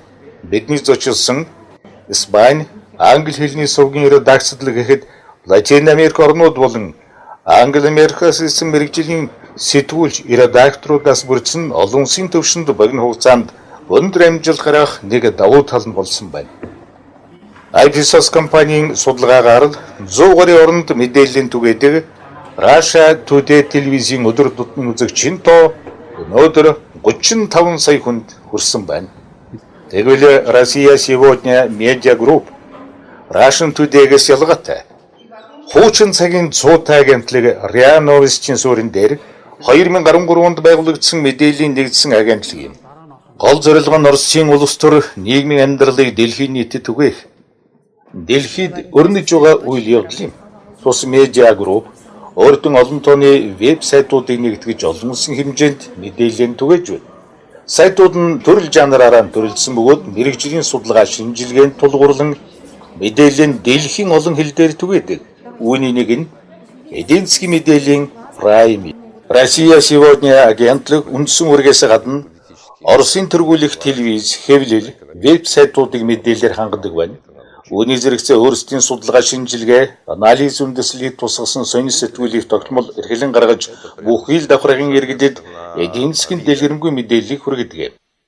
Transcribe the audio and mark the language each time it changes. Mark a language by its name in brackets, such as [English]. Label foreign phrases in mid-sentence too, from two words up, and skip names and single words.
[Mongolian] Бидний зочилсон Испани, Англи хэлний совгийн редакцлаг гэхэд Латин Америк орнууд болон Англи Америкаас ирсэн мэргэжлийн сэтгүүлч, редакторудаас бүрдсэн олон улсын төвшөнд богино хугацаанд өндөр амжилт гаргах нэг давуу тал нь болсон байна. Ipsos компанийн судалгаагаар 100 гаруй оронд мэдээллийн түгээдэг Russia Today телевизийн өдөр тутмын үзэгчийн тоо өнөөдөр 35 сая хүнд хүрсэн байна. Тэгвэл Россия сегодня медиа групп Russian Today-гээс ялгаатай хуучин цагийн 100 агентлаг РИА Новостийн суурин дээр 2013 онд байгуулагдсан мэдээллийн нэгдсэн агентлаг юм. Гол зорилго нь Оросын улс төр нийгмийн амьдралыг дэлхийн нийтэд түгээх. Дэлхийд өрнөж байгаа үйл явдал юм. Тус медиа групп өөртөө олон тооны вебсайтуудыг нэгтгэж олон улсын хэмжээнд мэдээлэл түгээж байна. Сайтууд нь төрөл жанраараа төрөлдсөн бөгөөд мэрэгжлийн судалгаа шинжилгээнд тулгуурлан мэдээлэл дэлхийн олон хэл дээр түгээдэг. Үүний нэг нь эдийн засгийн мэдээллийн Prime. Россия сегодня агентлаг үндсэн үргээс гадна Оросын тэргүүлэх телевиз, хэвлэл, вебсайтуудыг мэдээлэлээр хангадаг байна. Үүний зэрэгцээ өөрсдийн судалгаа шинжилгээ, анализ үндэслэлийг тусгасан сонин сэтгүүлийг тогтмол эрхлэн гаргаж бүхий л давхаргын иргэдэд эдийн засгийн дэлгэрэнгүй мэдээллийг хүргэдэг.